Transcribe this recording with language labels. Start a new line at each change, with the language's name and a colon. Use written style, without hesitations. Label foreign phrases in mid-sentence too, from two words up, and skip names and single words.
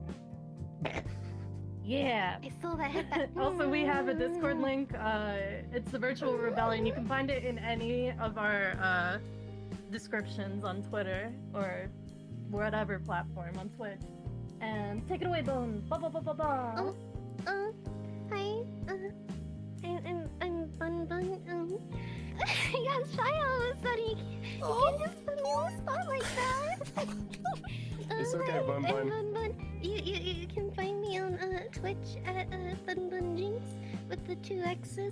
English: Yeah. I saw that headbutt. Also, we have a Discord link. It's the Virtual Rebellion. You can find it in any of our descriptions on Twitter or whatever platform on Twitch. And take it away, Bone. Ba ba ba ba ba. Hi. I'm Bun. I got shy all of a sudden. You can't just put me on the spot like that. It's okay, Bun. You the 2 X's.